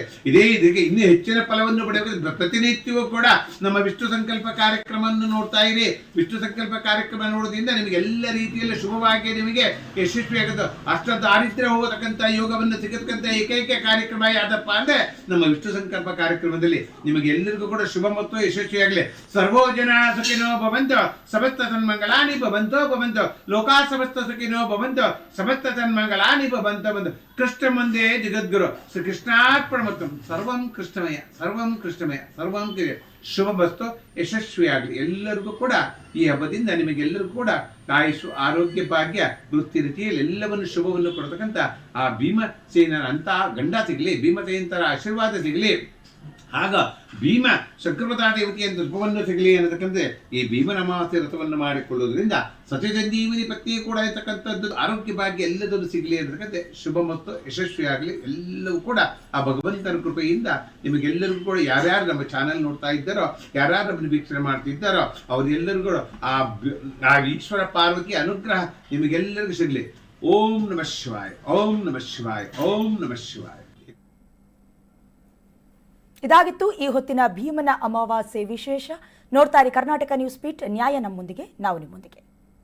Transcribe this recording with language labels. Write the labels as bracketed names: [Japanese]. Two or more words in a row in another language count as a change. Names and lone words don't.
[Kannada] ಇದಕ್ಕೆ ಇನ್ನೂ ಹೆಚ್ಚಿನ ಫಲವನ್ನು ಪಡೆಯಬೇಕು. ಪ್ರತಿನಿತ್ಯವೂ ಕೂಡ ನಮ್ಮ ವಿಷ್ಣು ಸಂಕಲ್ಪ ಕಾರ್ಯಕ್ರಮವನ್ನು ನೋಡ್ತಾ ಇರಿ. ವಿಷ್ಣು ಸಂಕಲ್ಪ ಕಾರ್ಯಕ್ರಮ ನೋಡೋದ್ರಿಂದ ನಿಮಗೆ ಎಲ್ಲ ರೀತಿಯಲ್ಲಿ ಶುಭವಾಗಿ ನಿಮಗೆ ಯಶಸ್ವಿಯಾಗುತ್ತೆ. ಅಷ್ಟ ದಾರಿದ್ರ್ಯ ಹೋಗತಕ್ಕಂಥ ಯೋಗವನ್ನು ಸಿಗತಕ್ಕಂಥ ಏಕೈಕ ಕಾರ್ಯಕ್ರಮ ಯಾವ್ದಪ್ಪ ಅಂದ್ರೆ ನಮ್ಮ ವಿಷ್ಣು ಸಂಕಲ್ಪ ಕಾರ್ಯಕ್ರಮದಲ್ಲಿ ನಿಮಗೆ ಎಲ್ಲರಿಗೂ ಕೂಡ ಶುಭ ಮತ್ತು ಯಶಸ್ವಿಯಾಗಲಿ. [Sanskrit] ಸರ್ವೋ ಜನ ಸುಖಿನೋ ಭವಂತು, ಸಮಸ್ತ ತನ್ಮಂಗಲಾನಿ ಭವಂತು, ಲೋಕಾ ಸಮಸ್ತ ಸುಖಿನೋ ಭವಂತು, ಸಮಸ್ತ ತನ್ಮಂಗಲಾನಿ ಭವಂತು. ಕೃಷ್ಣ ಮುಂದೆ ಜಗದ್ಗುರು ಶ್ರೀ ಕೃಷ್ಣಾರ್ಪಣಮಸ್ತು. ಸರ್ವಂ ಕೃಷ್ಣಮಯ, ಸರ್ವಂ ಕೃಷ್ಣಮಯ, ಸರ್ವಂ ಕಿರಿಯ. [Kannada] ಶುಭ ವಸ್ತು ಯಶಸ್ವಿಯಾಗಲಿ. ಎಲ್ಲರಿಗೂ ಕೂಡ ಈ ಹಬ್ಬದಿಂದ ನಿಮಗೆಲ್ಲರಿಗೂ ಕೂಡ ಆಯುಷು, ಆರೋಗ್ಯ, ಭಾಗ್ಯ, ವೃತ್ತಿ ರೀತಿಯಲ್ಲಿ ಎಲ್ಲವನ್ನು ಶುಭವನ್ನು ಕೊಡತಕ್ಕಂಥ ಆ ಭೀಮಸೇನರ ಅಂತ ಗಂಡ ಸಿಗಲಿ, ಭೀಮಸೇನರ ಆಶೀರ್ವಾದ ಸಿಗಲಿ. ಆಗ ಭೀಮ ಶಂಕರಪದ ದೇವತೆಯ ರೂಪವನ್ನು ಸಿಗಲಿ ಅನ್ನತಕ್ಕಂತೆ ಈ ಭೀಮನ ಅಮಾವಾಸ್ಯೆ ವ್ರತವನ್ನು ಮಾಡಿಕೊಳ್ಳುವುದರಿಂದ ಸತ್ಯಸಂಜೀವಿನಿ ಪತ್ನಿ ಕೂಡ ಇರತಕ್ಕಂಥದ್ದು, ಆರೋಗ್ಯ ಭಾಗ್ಯ ಎಲ್ಲದನ್ನು ಸಿಗಲಿ ಅನ್ನತಕ್ಕಂತೆ ಶುಭ ಮತ್ತು ಯಶಸ್ವಿಯಾಗಲಿ. ಎಲ್ಲವೂ ಕೂಡ ಆ ಭಗವಂತನ ಕೃಪೆಯಿಂದ ನಿಮಗೆಲ್ಲರಿಗೂ ಕೂಡ ಯಾರ್ಯಾರು ನಮ್ಮ ಚಾನೆಲ್ ನೋಡ್ತಾ ಇದ್ದಾರೋ, ಯಾರ್ಯಾರು ನಮ್ಮನ್ನು ವೀಕ್ಷಣೆ ಮಾಡ್ತಿದ್ದಾರೋ ಅವರೆಲ್ಲರಿಗೂ ಆ ಈಶ್ವರ ಪಾರ್ವತಿ ಅನುಗ್ರಹ ನಿಮಗೆಲ್ಲರಿಗೂ ಸಿಗಲಿ. [Sanskrit] ಓಂ ನಮಃ ಶಿವಾಯ, ಓಂ ನಮಃ ಶಿವಾಯ, ಓಂ ನಮಃ ಶಿವಾಯ. [Kannada] ಇದಾಗಿತ್ತು ಈ ಹೊತ್ತಿನ ಭೀಮನ ಅಮಾವಾಸ್ಯೆ ವಿಶೇಷ. ನೋಡ್ತಾ ಇರಿ ಕರ್ನಾಟಕ ನ್ಯೂಸ್ ಬೀಟ್. ನ್ಯಾಯ ನಮ್ಮೊಂದಿಗೆ, ನಾವು ನಿಮ್ಮೊಂದಿಗೆ.